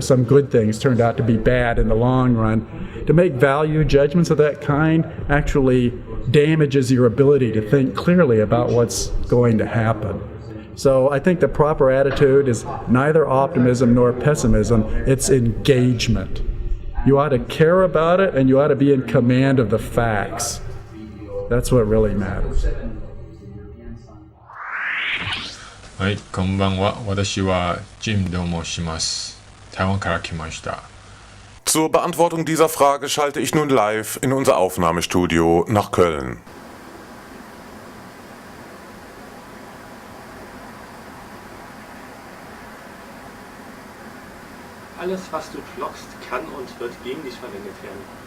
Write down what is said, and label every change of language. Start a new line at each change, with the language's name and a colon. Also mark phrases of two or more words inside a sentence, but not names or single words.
English: Some good things turned out to be bad in the long run. To make value judgments of that kind actually damages your ability to think clearly about what's going to happen. So I think the proper attitude is neither optimism nor pessimism, it's engagement. You ought to care about it, and you ought to be in command of the facts. That's what really matters.
Japanese: はい、こんばんは。私はジムと申します。台湾から来ました。
German: Zur Beantwortung dieser Frage schalte ich nun live in unser Aufnahmestudio nach Köln. Alles, was du blockst, kann und wird gegen dich verwendet werden.